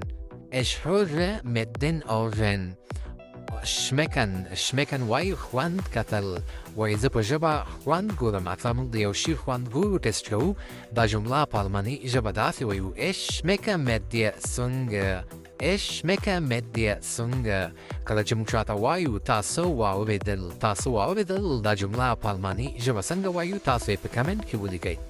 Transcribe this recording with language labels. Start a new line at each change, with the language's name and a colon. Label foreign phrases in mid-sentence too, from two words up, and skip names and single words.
German: Ich höre mit den Ohren.
Pashto: Schmecken وایو خوند کتل وایي زه په ژبه خوند ګورم اکثر موږ د یو شي خوند ګورو ټیسټ کوو دا جمله په الماني ژبه داسې وایو
German: Ich schmecke mit der Zunge. Ich schmecke mit der Zunge.
Pashto: کله چې موږ چاته وایو تاسو واورېدل دا جمله په الماني ژبه څنګه وایو تاسو یې په کمنټ کې ولیکئ